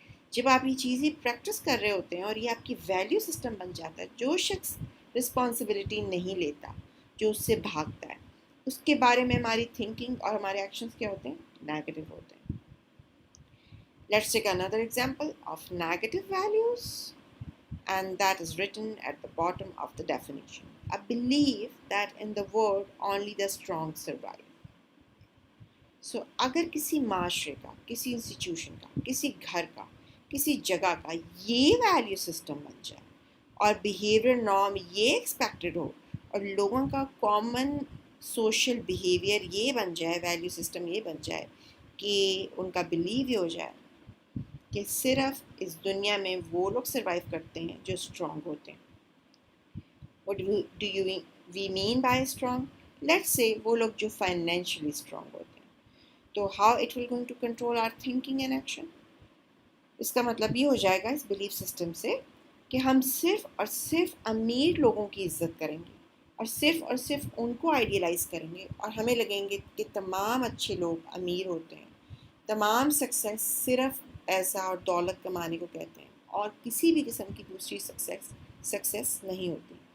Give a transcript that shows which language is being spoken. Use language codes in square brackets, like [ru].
[ur] جب آپ یہ چیزیں پریکٹس کر رہے ہوتے ہیں اور یہ آپ کی ویلیو سسٹم بن جاتا ہے، جو شخص رسپانسبلٹی نہیں لیتا، جو اس سے بھاگتا ہے، اس کے بارے میں ہماری تھنکنگ اور ہمارے ایکشنز کیا ہوتے ہیں؟ نیگیٹو ہوتے ہیں۔ [en] Let's take another example of negative values, and that is written at the bottom of the definition. A belief that in the world only the strong survive. [ur] سو اگر کسی معاشرے کا، کسی انسٹیٹیوشن کا، کسی گھر کا، کسی جگہ کا یہ ویلیو سسٹم بن جائے اور بیہیویئر نارم یہ ایکسپیکٹڈ ہو اور لوگوں کا کامن سوشل بیہیویئر یہ بن جائے، ویلیو سسٹم یہ بن جائے کہ ان کا بلیو یہ ہو جائے کہ صرف اس دنیا میں وہ لوگ سروائیو کرتے ہیں جو اسٹرانگ ہوتے ہیں. [en] What do you we mean by strong? Let's say [ur] وہ لوگ جو فائنینشلی اسٹرانگ ہوتے ہیں. [en] تو how it will going to control our thinking and action? [ur] اس کا مطلب یہ ہو جائے گا اس بلیف سسٹم سے کہ ہم صرف اور صرف امیر لوگوں کی عزت کریں گے اور صرف ان کو آئیڈیلائز کریں گے اور ہمیں لگیں گے کہ تمام اچھے لوگ امیر ہوتے ہیں، تمام سکسیس صرف پیسہ اور دولت کمانے کو کہتے ہیں اور کسی بھی قسم کی دوسری سکسیس نہیں ہوتی.